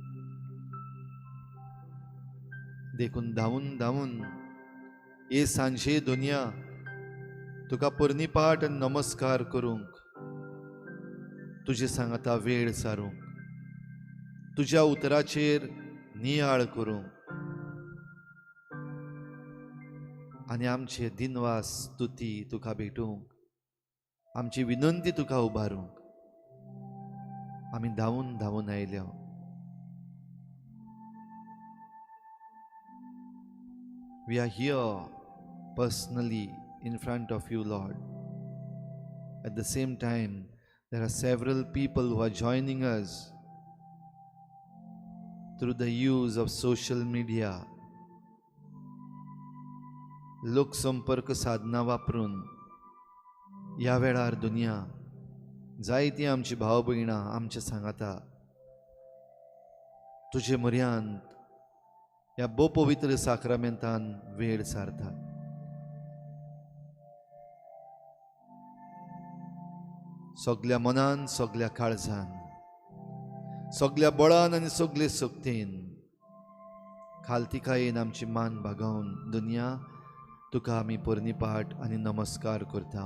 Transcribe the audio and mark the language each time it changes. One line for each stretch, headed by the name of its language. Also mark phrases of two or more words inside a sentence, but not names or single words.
Konkani: देखून धांवून धांवून हे सांजे दुनिया तुका परनिपाट नमस्कार करूंक, तुजे सांगता वेळ सारूंक, तुज्या उतराचेर नियाळ करूंक आनी आमचे दिनवास स्तुती तुका भेटूंक, आमची विनंती तुका उबारूंक आमी धांवून धांवून आयल्या.
English: We are here personally in front of you, Lord. At the same time, there are several people who are joining us through the use of social media.
Konkani: लोक संपर्क साधना वापरून ह्या वेळार दुनिया जायतीं आमची भाव भयणां आमचे सांगता तुजे म्हऱ्यांत ह्या भोव पवित्र साक्रामेंतान वेळ सारता. सगळ्या मनान, सगळ्या काळजान, सगळ्या बळान आनी सगळे सक्तीन खालतिकायेन आमची मान भागोवन दुनिया तुका आमी परनिपाट आनी नमस्कार करता.